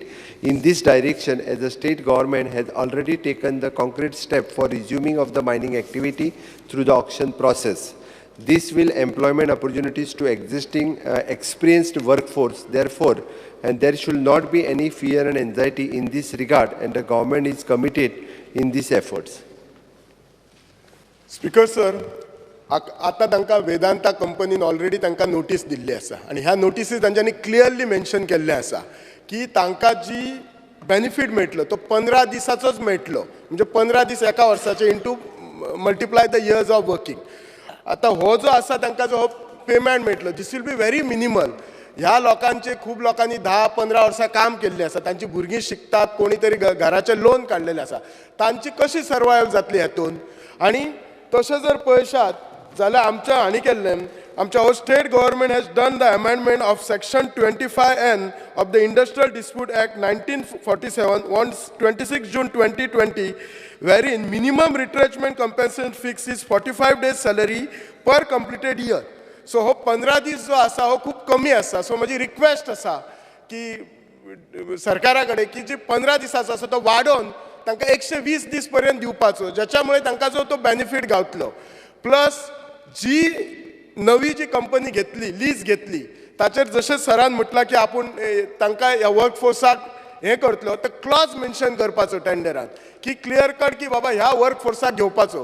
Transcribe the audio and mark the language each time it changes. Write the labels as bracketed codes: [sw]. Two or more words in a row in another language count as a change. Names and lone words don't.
[en] In this direction, as the state government has already taken the concrete step for resuming of the mining activity through the auction process. This will employment opportunities to existing experienced workforce, therefore, and there should not be any fear and anxiety in this regard, and the government is committed in these efforts. Speaker sir, [kok] आता तांकां वेदांता कंपनीन ऑलरेडी तांकां नोटीस दिल्ली आसा आनी ह्या नोटिसीस तांच्यांनी क्लियरली मेन्शन केल्लें आसा की तांकां जी बेनिफीट मेळटलो तो 15 दिसाचोच मेळटलो म्हणजे 15 दीस एका वर्साचे [en] into multiply the years of working. [kok] आता हो जो आसा तांकां जो पेमेंट मेळटलो [en] this will be very minimal. [kok] ह्या लोकांचे खूब लोकांनी 10-15 वर्सां काम केल्लें आसा, तांची भुरगीं शिकतात, कोणी तरी घराचे लोन काडलेले आसा, तांची कशी सर्वायव जातली हातून. आनी तशें जर पळयशात जाल्यार आमच्या हांणी केल्लें आमच्या हो [en] state government has done the amendment of Section 25N of the Industrial Dispute Act 1947 on 26 June 2020 wherein minimum retrenchment compensation fix is 45 days salary per completed year. [kok] सो हो 15 दीस जो आसा हो खूब कमी आसा. सो म्हजी रिक्वेस्ट आसा की सरकारा कडेन की जी 15 दिसाचो आसा तो वाडोवन तांकां 120 दीस पर्यंत दिवपाचो, ज्याच्या मुळे तांकां जो तो बेनिफीट गावतलो. प्लस जी नवी जी कंपनी घेतली, लीज घेतली, ताचेर जशें सरान म्हटलां की आपूण तांकां ह्या वर्कफोर्साक हें करतलो, तर क्लॉज मेन्शन करपाचो टेंडरांत की [en] clear cut [kok] की बाबा ह्या वर्कफोर्साक घेवपाचो.